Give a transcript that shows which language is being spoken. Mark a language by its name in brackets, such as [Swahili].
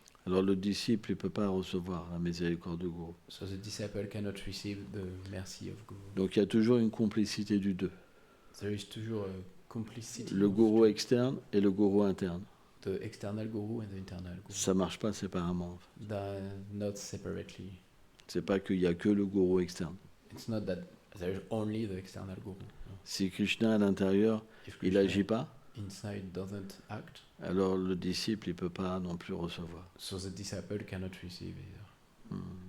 [French] alors le disciple ne peut pas recevoir la miséricorde du Guru. [English] so the disciple cannot receive the mercy of Guru. [French] Donc il y a toujours une complicité du deux. [English] There is [French] toujours [English] a complicity [French] Le [English] of [French] Guru externe et le Guru interne. [English] the external Guru and the internal Guru. [French] Ça ne marche pas séparément. [English] They're not separately. [French] C'est pas qu'il n'y a que le Guru externe. [English] It's not that there is only the external Guru. No. [French] Si Krishna à l'intérieur, [English] If [French] il [English] Krishna [French] n'agit pas, [English] inside doesn't act, [French] alors le disciple ne peut pas non plus recevoir. so the disciple cannot receive either.